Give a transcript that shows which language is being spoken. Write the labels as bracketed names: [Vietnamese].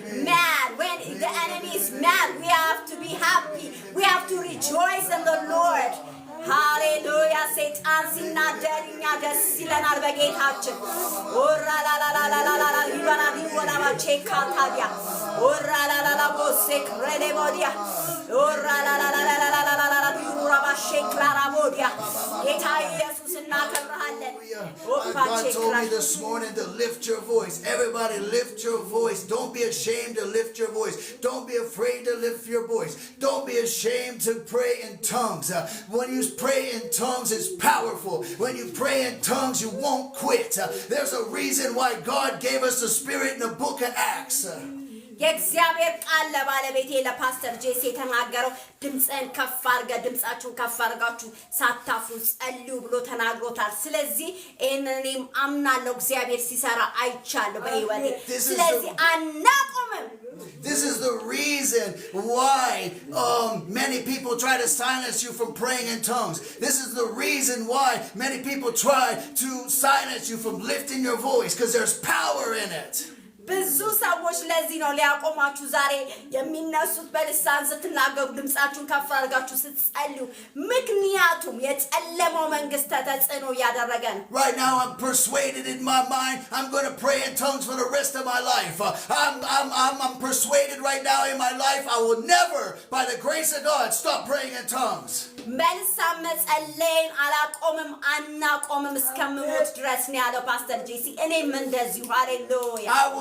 [English] mad when the enemy is mad we have to be happy we have to rejoice in the Lord [Amharic] ሃሌሉያ ሰይጣን ሲናደድኛ ደስ ይለናል በጌታችን ኦራላላላላላላ ይባናዲ ወላባቼ ካታዲያ ኦራላላላ ቦሴክ ረሌቦዲያ ኦራላላላላላላላ ዩራባሼ ክላራቦዲያ ጌታ ኢየሱስ እናከብርሃለን [English] God told me this morning to lift your voice. Everybody lift your voice. Don't be ashamed to lift your voice. Don't be afraid to lift your voice. Don't be ashamed to pray in tongues. When you pray in tongues, it's powerful. When you pray in tongues, you won't quit. There's a reason why God gave us the Spirit in the book of Acts. [Amharic] የእግዚአብሔር ቃል ለባለቤቴ ለፓስተር ጄሲ የተናገረው ድምጽን ከፍ አድርገ ድምጻችሁን ከፍ አድርጋችሁ ሳታፍሩ ጸልዩ ብሎ ተናግሮታል። ስለዚህ እኔም አምናለሁ እግዚአብሔር ሲሰራ አይቻለሁ በህይወቴ። ስለዚህ አናቆምም። [English] This is the reason why many people try to silence you from praying in tongues. This is the reason why many people try to silence you from lifting your voice, because there's power in it. [Amharic] ብዙ ሰዎች ለዚህ ነው ሊያቆማችሁ ዛሬ የሚነሱት በልሳን ስትናገሩ ድምጻችሁን ከፍ አድርጋችሁ ስትጸልዩ። ምክንያቱም የጨለማው መንግስት ተጽዕኖ ያደረገ ነው። [English] Right now I'm persuaded in my mind I'm going to pray in tongues for the rest of my life. I'm persuaded right now in my life I will never, by the grace of God, stop praying in tongues. [Amharic] በልሳን መጸለይን አላቆምም አናቆምም እስከምሞት ድረስ ነው ያለው ፓስተር ጄሲ። እኔም እንደዚሁ ሃሌሉያ።